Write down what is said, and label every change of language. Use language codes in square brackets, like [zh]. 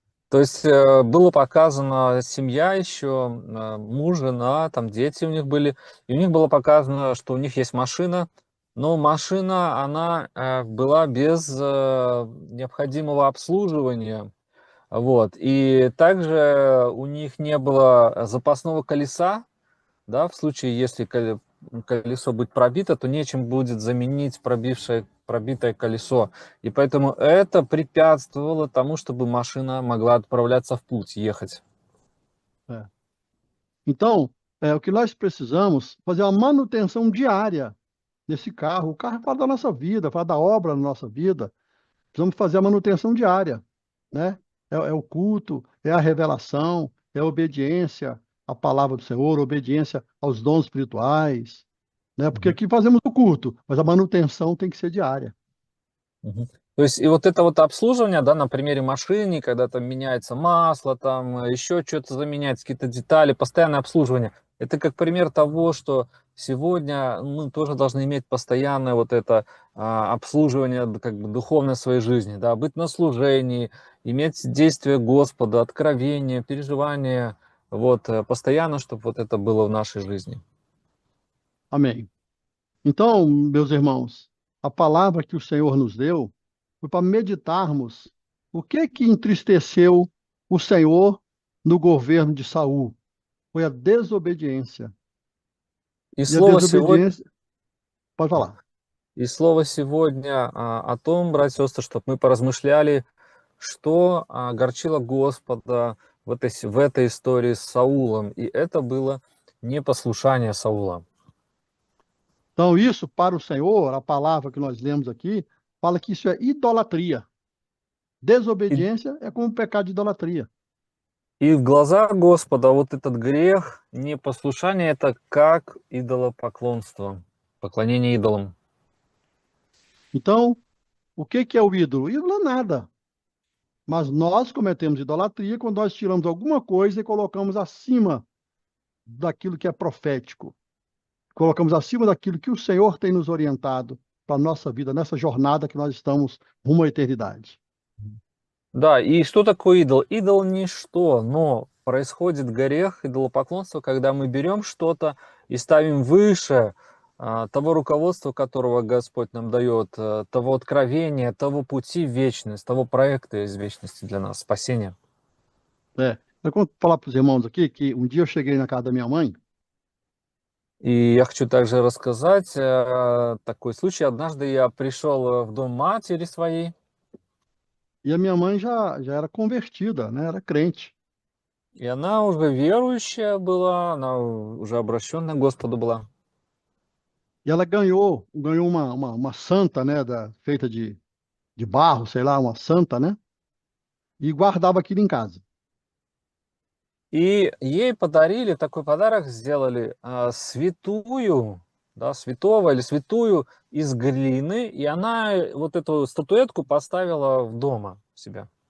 [ru] То есть было показано семья еще, муж, жена, там дети у них были, и у них было показано, что у них есть машина, но машина, она была без необходимого обслуживания, вот, и также у них не было запасного колеса, да, в случае, если колесо будет пробито, то нечем будет заменить пробитое колесо. И поэтому это препятствовало тому, чтобы машина могла отправляться в путь, ехать. [pt] É. Então, o que nós precisamos fazer uma manutenção diária nesse carro. O carro fala da nossa vida, fala da obra na nossa vida. Precisamos fazer a manutenção diária, né? É o culto, é a revelação, é a obediência à palavra do Senhor, obediência aos dons espirituais, né? Porque Мгм. aqui fazemos o culto, mas a manutenção tem que ser diária. Мгм. [ru] То есть и вот это вот обслуживание, да, на примере машины, когда там меняется масло, там еще что-то заменяется, какие-то детали, постоянное обслуживание. Это как пример того, что сегодня мы тоже должны иметь постоянное вот это обслуживание, как бы духовной своей жизни, да, быть на служении, иметь действие Господа, откровение, переживание, вот, постоянно, чтобы вот это было в нашей жизни. [pt] Amém. Então, meus irmãos, a palavra que o Senhor nos deu foi para meditarmos o que entristeceu o Senhor no governo de Saul. Foi a desobediência. [ru] И [pt] E a [ru] слово сегодня, [pt] desobediência, pode falar. [ru] И слово сегодня о том, братья и сестры, чтобы мы поразмышляли, что огорчило Господа в этой истории с Саулом. И это было непослушание Саула. [pt] Então, isso para o Senhor, a palavra que nós lemos aqui, fala que isso é idolatria. [ru] И, [pt] Desobediência é como o pecado de idolatria. [ru] и в глазах Господа вот этот грех, непослушание, это как идолопоклонство, поклонение идолам. [pt] Então, o que é o ídolo? Ídolo é nada. Mas nós cometemos idolatria quando nós tiramos alguma coisa e colocamos acima daquilo que é profético. Colocamos acima daquilo que o Senhor tem nos orientado para a nossa vida, nessa jornada que nós estamos rumo à eternidade. [ru] Да, и что такое идол? Идол ничто, но происходит грех, идолопоклонство, когда мы берем что-то и ставим выше того руководства, которого Господь нам dает, того откровения, того пути в вечность, того проекта из вечности для нас, спасения. [pt] Eu vou falar para os irmãos aqui que um dia eu cheguei na casa da minha mãe. [ru] И я хочу также рассказать такой случай. Однажды я пришел в дом матери своей, [pt] E a minha mãe já era convertida, né? Era crente. [ru] и она уже верующая была, она уже обращенная к Господу была. [pt] E ela ganhou uma santa, né? Feita de barro, sei lá, uma santa, né? E guardava aquilo em casa. [ru] И ей подарили, такой подарок сделали, святую, да, святого или святую из глины, и она вот эту статуэтку поставила в дома у себя.